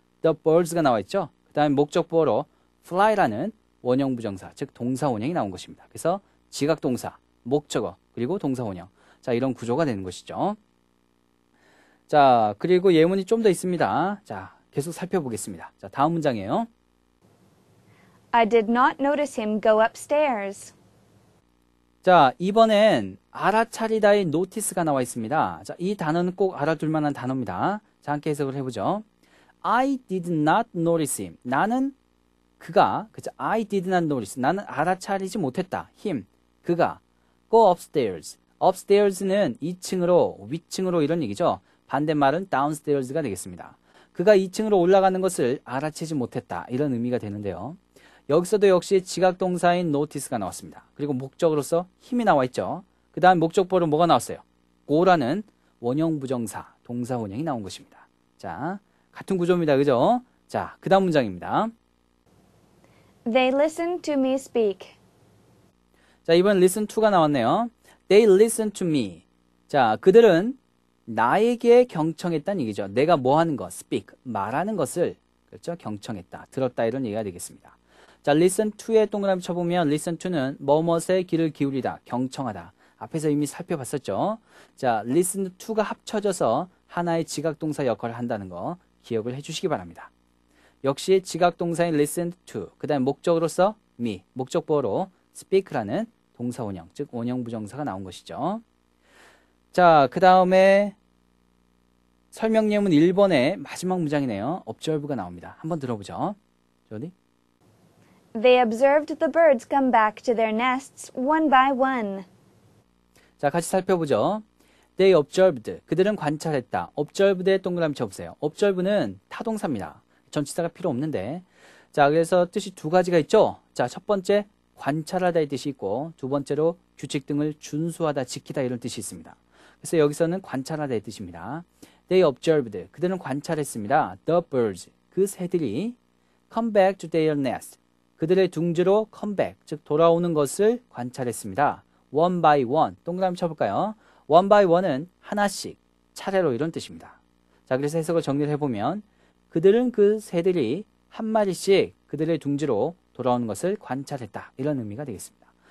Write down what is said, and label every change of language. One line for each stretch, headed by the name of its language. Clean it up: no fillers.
Korean: The birds가 나와 있죠. 그 다음에 목적보어로 fly라는 원형 부정사, 즉 동사 원형이 나온 것입니다. 그래서 지각동사, 목적어, 그리고 동사 원형. 자, 이런 구조가 되는 것이죠. 자, 그리고 예문이 좀 더 있습니다. 자, 계속 살펴보겠습니다. 자, 다음 문장이에요.
English: I did not notice him go upstairs.
Korean: 자, 이번엔 알아차리다의 notice가 나와 있습니다. 자, 이 단어는 꼭 알아둘 만한 단어입니다. 자, 함께 해석을 해보죠.
English: I did not notice him.
Korean: 나는 그가, 그죠?
English: I did not notice.
Korean: 나는 알아차리지 못했다.
English: him.
Korean: 그가
English: go upstairs.
Korean: upstairs는 2층으로, 위층으로 이런 얘기죠. 반대말은 downstairs가 되겠습니다. 그가 2층으로 올라가는 것을 알아채지 못했다. 이런 의미가 되는데요. 여기서도 역시 지각동사인 notice가 나왔습니다. 그리고 목적으로서 힘이 나와 있죠. 그 다음 목적보로 뭐가 나왔어요? go라는 원형 부정사, 동사 원형이 나온 것입니다. 자, 같은 구조입니다. 그죠? 자, 그 다음 문장입니다.
English: They listened to me speak.
Korean: 자, 이번 listen to가 나왔네요.
English: They listened to me.
Korean: 자, 그들은 나에게 경청했다는 얘기죠. 내가 뭐 하는 것, speak, 말하는 것을, 그렇죠? 경청했다, 들었다 이런 얘기가 되겠습니다. 자, listen to에 동그라미 쳐보면 listen to는 뭐뭇에 귀를 기울이다, 경청하다. 앞에서 이미 살펴봤었죠. 자, listen to가 합쳐져서 하나의 지각동사 역할을 한다는 거 기억을 해주시기 바랍니다. 역시 지각동사인 listen to, 그 다음에 목적으로서 me, 목적보어로 speak라는 동사 원형, 즉 원형 부정사가 나온 것이죠. 자, 그 다음에 설명 예문 1번의 마지막 문장이네요. observe가 나옵니다. 한번 들어보죠. 어디?
English: They observed the birds come back to their nests one by one.
Korean: 자, 같이 살펴보죠.
English: They observed.
Korean: 그들은 관찰했다. observed에 동그라미 쳐보세요. observe는 타동사입니다. 전치사가 필요 없는데. 자, 그래서 뜻이 두 가지가 있죠. 자, 첫 번째 관찰하다의 뜻이 있고 두 번째로 규칙 등을 준수하다, 지키다 이런 뜻이 있습니다. 그래서 여기서는 관찰하다의 뜻입니다.
English: They observed.
Korean: 그들은 관찰했습니다.
English: The birds.
Korean: 그 새들이
English: come back to their nest.
Korean: 그들의 둥지로 come back, 즉 돌아오는 것을 관찰했습니다. one by one. 동그라미 쳐볼까요? one by one은 하나씩, 차례로 이런 뜻입니다. 자, 그래서 해석을 정리를 해보면 그들은 그 새들이 한 마리씩 그들의 둥지로 돌아오는 것을 관찰했다. 이런 의미가 되겠습니다.